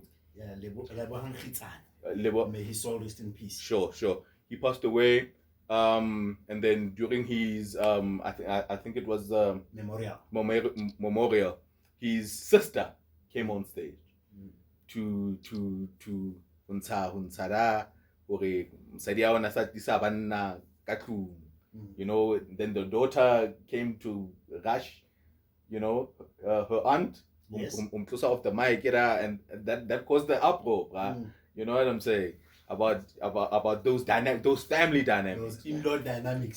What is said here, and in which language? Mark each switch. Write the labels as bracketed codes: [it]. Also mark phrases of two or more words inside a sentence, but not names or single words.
[en] Yeah, Lebo. May his soul rest in peace. Sure. He passed away. And then during his I think it was memorial, his sister came on stage to [st] untshara hore mosadi ya ona sa tlisa banna ka tlung. [en] You know, then the daughter came to rush, you know, her aunt umtlosa off the mic, and that caused the uproar, you know what I'm saying, about those family dynamics, Those in-law dynamics.